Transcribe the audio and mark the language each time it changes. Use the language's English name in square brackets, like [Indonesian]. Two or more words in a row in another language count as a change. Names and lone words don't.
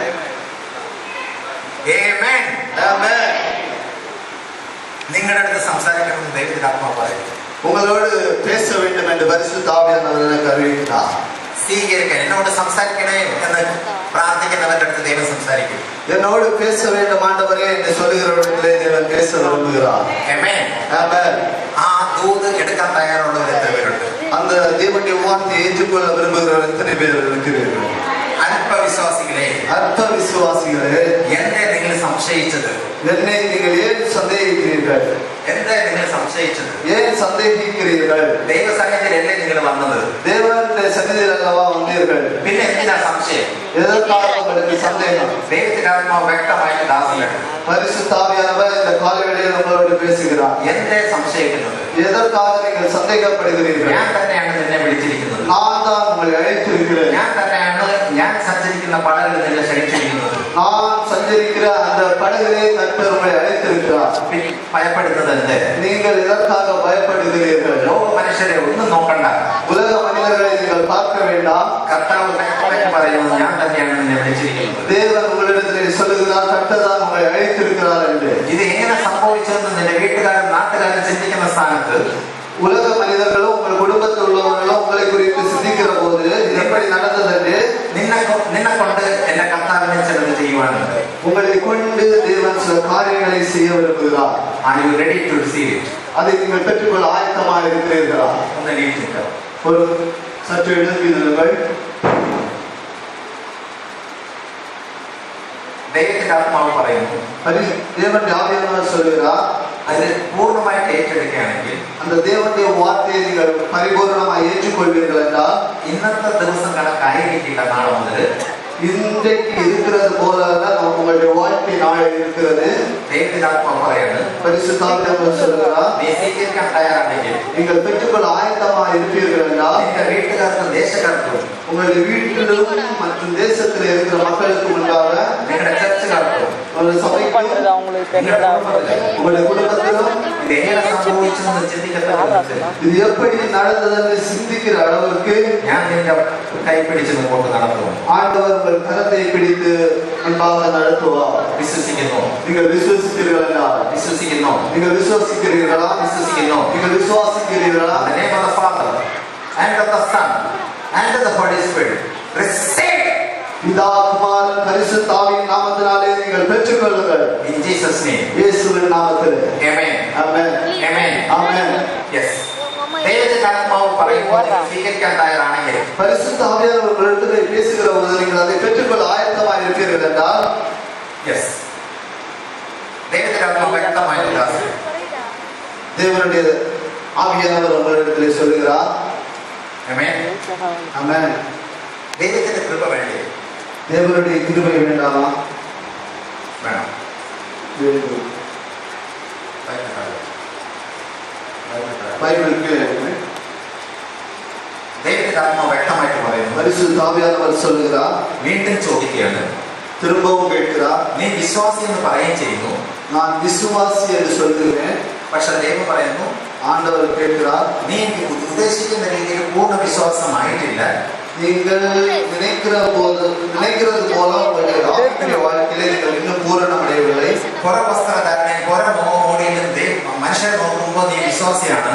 [English] Amen. Amen. [Malayalam] നിങ്ങളുടെ അടുത്ത് സംസാരിക്കണമെന്ന് ദൈവത്തിന്റെ ആത്മാവ് പറയുന്നു. [Tamil] உங்களோடு பேச வேண்டும் என்று பரிசுத்த ஆவியானவர் எனக்கு அறிவித்தார். [Malayalam] സ്വീകരിക്കാൻ എന്നോട് സംസാരിക്കണേ എന്ന് പ്രാർത്ഥിക്കുന്നവരുടെ അടുത്ത് ദൈവം സംസാരിക്കും. [Tamil] என்னோடு பேச வேண்டும் ஆண்டவரே என்று சொல்லுகிறவர்களிடத்திலே தேவன் பேச விரும்புகிறார். [English] Amen. Amen. [Malayalam] ആ ദൂത് എടുക്കാൻ തയ്യാറുള്ളവർ എത്ര പേരുണ്ട്? [Tamil] அந்த தேவனுடைய வார்த்தையை ஏற்றுக்கொள்ள விரும்புகிறவர் எத்தனை பேர் இருக்கிறீர்கள்? [Malayalam] അല്പവിശ്വാസികളെ, [Tamil] அற்ப விசுவாசிகளே, [Malayalam] എന്നെ നിങ്ങൾ സംശയിച്ചത്? [Tamil] என்னை நீங்கள் ஏன் சந்தேகிக்கிறீர்கள்? [Malayalam] എന്നെ നിങ്ങൾ സംശയിച്ചത്? [Tamil] ஏன் சந்தேகிக்கிறீர்கள்? [Malayalam] ദൈവസന്നിധിയിലല്ലേ നിങ്ങൾ വന്നത്? [Tamil] தேவனுடைய சந்நிதியில் அல்லவா வந்தீர்கள்? [Malayalam] പിന്നെ എന്തിനാ സംശയം? [Tamil] எதற்காக உங்களுக்கு சந்தேகம்? [Malayalam] ദൈവത്തിന്റെ ആത്മാവ് വ്യക്തമായിട്ട് ദാസിലാണ്. [Tamil] பரிசுத்த ஆவியானவர் இந்த காலவெளியில் உங்களோடு பேசுகிறார். [Malayalam] എന്നെ സംശയിക്കുന്നത്? [Tamil] எதற்காக நீங்கள் சந்தேகப்படுகிறீர்கள்? [Malayalam] ഞാൻ തന്നെയാണ് നിന്നെ വിളിച്ചിരിക്കുന്നത്. [Tamil] நான் தான் உங்களை அழைத்திருக்கிறேன். [Malayalam] ഞാൻ സഞ്ചരിക്കുന്ന പടകിൽ നിന്നെ ക്ഷണിച്ചിരിക്കുന്നത്. [Tamil] நான் சஞ்சரிக்கிற அந்த படகிலே கர்த்தர் உங்களை அழைத்திருக்கிறார். [Malayalam] ഭയപ്പെടുന്നത് എന്ത്? [Tamil] நீங்கள் எதற்காக பயப்படுகிறீர்கள்? [Malayalam] ലോക മനുഷ്യരെ ഒന്നും നോക്കണ്ട. [Tamil] உலக மனிதர்களை நீங்கள் பார்க்க வேண்டாம். [Malayalam] കർത്താവ് വ്യക്തമായിട്ട് പറയുന്നത് ഞാൻ തന്നെയാണ് നിന്നെ വിളിച്ചിരിക്കുന്നത്. [Tamil] தேவன் உங்களிடத்திலே சொல்லுகிறார், கர்த்தர் தான் உங்களை அழைத்திருக்கிறார் என்று. [Malayalam] ഇത് എങ്ങനെ സംഭവിച്ചെന്ന് നിന്റെ വീട്ടുകാരും നാട്ടുകാരും ചിന്തിക്കുന്ന സ്ഥാനത്ത് [Tamil] உலக மனிதர்களும் உங்கள் குடும்பத்தில் உள்ளவர்களும் உங்களை குறித்து சிந்திக்கிற போது இது எப்படி நடந்தது என்று [Malayalam] നിന്നെ കൊണ്ട് എന്റെ കർത്താവിനെ ചിലത് ചെയ്യുവാനുണ്ട്. [Tamil] உங்களை கொண்டு தேவன் சில காரியங்களை செய்ய விரும்புகிறார். [English] Are you ready to receive it? [Tamil] அதை நீங்கள் பெற்றுக்கொள்ள ஆயத்தமாக இருக்கிறீர்களா? [Malayalam] ഒന്ന് എഴുതിക്കുക. [Tamil] ஒரு சற்று எழுந்திருங்கள். [Malayalam] ദൈവത്തിന്റെ ആത്മാവ് പറയുന്നു, [Tamil] தேவனுடைய ஆவியானவர் சொல்கிறார், [Malayalam] അത് പൂർണ്ണമായിട്ട് ഏറ്റെടുക്കുകയാണെങ്കിൽ, [Tamil] அந்த தேவனுடைய வார்த்தையை நீங்கள் பரிபூர்ணமாக ஏற்றுக்கொள்வீர்கள் என்றால், [Malayalam] ഇന്നത്തെ ദിവസം കണക്കായിരിക്കില്ല നാളെ മുതൽ. [Tamil] இன்றைக்கு இருக்கிறது போல உங்களுடைய வாழ்க்கை நாளை இருக்கிறது. [Malayalam] ദൈവത്തിന്റെ ആത്മാവ് പറയാണ്, [Tamil] பரிசுத்த ஆவியானவர் சொல்கிறார், [Malayalam] നീ സ്വീകരിക്കാൻ തയ്യാറാണെങ്കിൽ, [Tamil] நீங்கள் பெற்றுக்கொள்ள ஆயத்தமாக இருப்பீர்கள் என்றால், [Malayalam] നിന്റെ വീട്ടുകാർക്കും ദേശക്കാർക്കും [Tamil] உங்களுடைய வீட்டிலும் மற்றும் தேசத்தில் இருக்கிற மக்களுக்கு முன்பாக, [Malayalam] നിങ്ങളുടെ ചർച്ചുകാർക്കും [Tamil] உங்களுடைய சபைக்கும் பண்றது அவங்களுக்கு தெரியல. உங்களுடைய குடும்பத்திலும் [Malayalam] இது എങ്ങനെ സംഭവിച്ചെന്ന് ചിന്തിക്കത്തക്ക [Tamil] இது எப்படி நடந்தது என்று சிந்திக்கிற அளவுக்கு [Malayalam] ഞാൻ നിന്റെ കൈ പിടിച്ച് മുമ്പോട്ട് നടത്തും. [Tamil] ஆண்டவர் உங்கள் கரத்தை பிடித்து அன்பாக நடத்துவார். [Malayalam] വിശ്വസിക്കുന്നു, [Tamil] நீங்கள் விசுவாசிக்கிறீர்களா? [Malayalam] വിശ്വസിക്കുന്നു, [Tamil] நீங்கள் விசுவாசிக்கிறீர்களா? [Malayalam] വിശ്വസിക്കുന്നു. [Tamil] நீங்கள் விசுவாசிக்கிறீர்களா? [English] In the name of the Father and of the Son and of the Holy Spirit, receive [Tamil] பிதா குமாரன் பரிசுத்த ஆவியின் நாமத்தினாலே நீங்கள் பெற்றுக்கொள்ளுங்கள். [English] in Jesus' name. [Tamil] இயேசுவின் நாமத்தில். [English] Amen. [Tamil] ஆமென். [English] Amen. [Tamil] ஆமென். [English] Yes. [Malayalam] ദൈവത്തിന്റെ ആത്മാവ് പറയുമ്പോൾ സ്വീകരിക്കാൻ തയ്യാറാണെങ്കിൽ [Tamil] பரிசுத்த ஆவியானவர் உங்களிடத்தில் பேசுகிற போது நீங்கள் அதை பெற்றுக்கொள்ள ஆயத்தமாக இருப்பீர்கள் என்றால் [English] yes. [Malayalam] ദൈവത്തിന്റെ ആത്മാവ് വ്യക്തമായിട്ടില്ല. [Tamil] தேவனுடைய ஆவியானவர் உங்களிடத்தில் சொல்லுகிறார். [English] Amen. [Tamil] ஆமென். [Malayalam] ദൈവത്തിന്റെ കൃപ വേണ്ടി [Tamil] தேவனுடைய கிருபை வேண்டாமா? [Malayalam] വേണം. [Tamil] வேண்டும். பைபிள் கீழே [Malayalam] ദൈവത്തിന്റെ ആത്മാവ് വ്യക്തമായിട്ട് പറയുന്നു. [Tamil] பரிசுத்த ஆவியானவர் சொல்லுகிறார். [Malayalam] വീണ്ടും ചോദിക്കുകയാണ്, [Tamil] திரும்பவும் கேட்கிறார். [Malayalam] നീ വിശ്വാസി എന്ന് പറയുകയും ചെയ്യുന്നു, [Tamil] நான் விசுவாசி என்று சொல்கிறேன். [Malayalam] പക്ഷെ ദൈവം പറയുന്നു, [Tamil] ஆண்டவர் கேட்கிறார். [Malayalam] നീ എനിക്ക് ഉദ്ദേശിക്കുന്ന രീതിയിൽ പൂർണ്ണ വിശ്വാസമായിട്ടില്ല. [Tamil] நீங்கள் நினைக்கிறது போல உங்களுடைய ஆவிக்குரிய வாழ்க்கையிலே நீங்கள் இன்னும் பூரணமடையவில்லை. [Malayalam] കുറെ വസ്ത്രധാരണയും കുറെ മോടിയിലും മനുഷ്യരെ നോക്കുമ്പോൾ നീ വിശ്വാസിയാണ്.